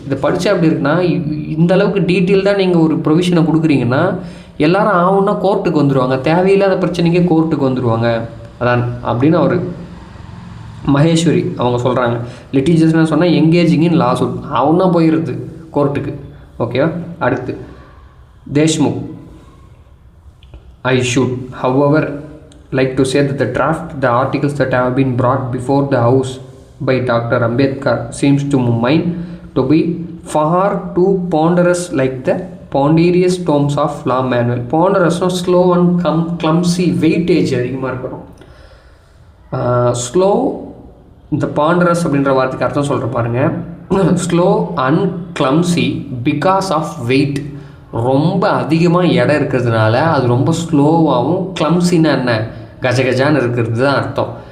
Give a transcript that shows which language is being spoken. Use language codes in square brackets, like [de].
[ta] இதை படித்தா அப்படி இருக்குன்னா, இந்த அளவுக்கு டீட்டெயில் தான் நீங்கள் ஒரு ப்ரொவிஷனை கொடுக்குறீங்கன்னா எல்லாரும் ஆகுன்னா கோர்ட்டுக்கு வந்துடுவாங்க, தேவையில்லாத பிரச்சனைக்கே கோர்ட்டுக்கு வந்துடுவாங்க. அதான் அப்படின்னு அவர் மகேஸ்வரி அவங்க சொல்கிறாங்க. லிட்டிஜியஸ்னால் சொன்னால் [en] engaging in lawsuit, [ta] அவனா போயிடுது கோர்ட்டுக்கு. ஓகேவா? அடுத்து Deshmukh. [en] I should, however, like to say that the draft, the articles that have been brought before the House by Dr. Ambedkar seems to mine to be far too ponderous, like the ponderous tomes of law manual. Ponderous, no, slow and clumsy, weightage [ta] அதிகமாக இருக்கணும். Slow, இந்த பாண்டரஸ் அப்படின்ற வார்த்தைக்கு அர்த்தம் சொல்கிற பாருங்கள். [en] Slow and clumsy because of weight. [ta] ரொம்ப அதிகமாக எடை இருக்கிறதுனால அது ரொம்ப ஸ்லோவாகவும், கிளம்சின்னா என்ன, கஜகஜான்னு இருக்கிறது தான் அர்த்தம்.